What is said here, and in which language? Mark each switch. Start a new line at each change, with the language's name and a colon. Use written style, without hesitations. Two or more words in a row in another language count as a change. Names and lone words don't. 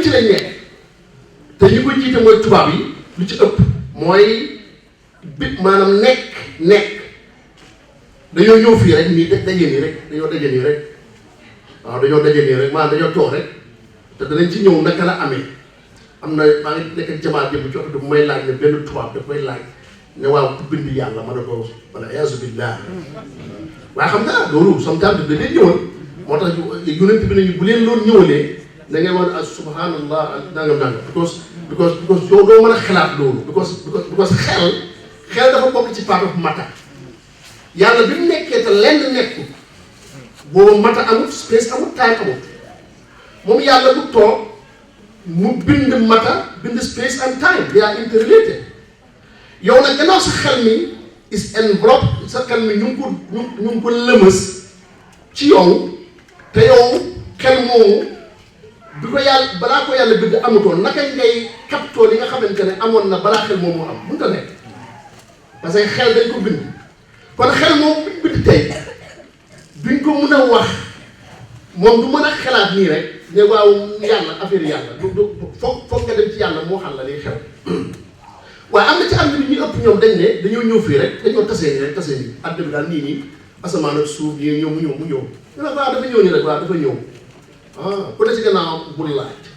Wolof: ci lañ nekk te ñi ko jiite mooy tubaab yi lu ci ëpp mooy maanaam nekk dañoo ñëw fii rek nii daje nii rek waaw dañoo daje nii rek maanaam dañoo toog rek te danañ ci ñëw naka la amee am na maa ngi nekk ak jamaat jëm ci oto bu may laaj ne benn tubaab daf may laaj ne waaw ku bind yàlla ma ne ko wala
Arabic: أعوذ بالله
Wolof: waaye xam nga loolu sometimes da leen ñëwal moo tax yonent bi nañu bu leen loolu ñëwalee da ngay wax subhanallah nangam because yow doo mën a xalaat loolu because xel dafa bokk ci
English: part of matter
Wolof: yàlla bi mu nekkee te lenn nekkul boobu matter amut space amut time amut moom yàlla bu toog mu bind matter bind
English: space and time they are interrelated
Wolof: yow nag gannaaw sa xel mi
English: is envelope
Wolof: sa xel mi ñu ngi ko lëmës ci yow te yow xel moomu bi ko yàlla balaa ko yàlla bind amutoon naka ngay captoo li nga xamante ne amoon na balaa xel moomu am mënut a nekk parce que xel dañ ko bind kon xel moomu bind tey duñ ko mën a wax moom du mën a xalaat nii rek ne waaw yàlla affaire yàlla du foog nga dem ci yàlla moo xam la liy xew waaye am na ci àdduna bi ñu ëpp ñoom dañ ne dañoo ñëw fii rek dañoo tasee nii rek tasee nii àdduna bi daal nii asamaan ak suuf yi ñëw mu ñëw ñu ne waaw dafa ñëw nii rek waaw dafa ñëw ku ne ci gannaaw bul laaj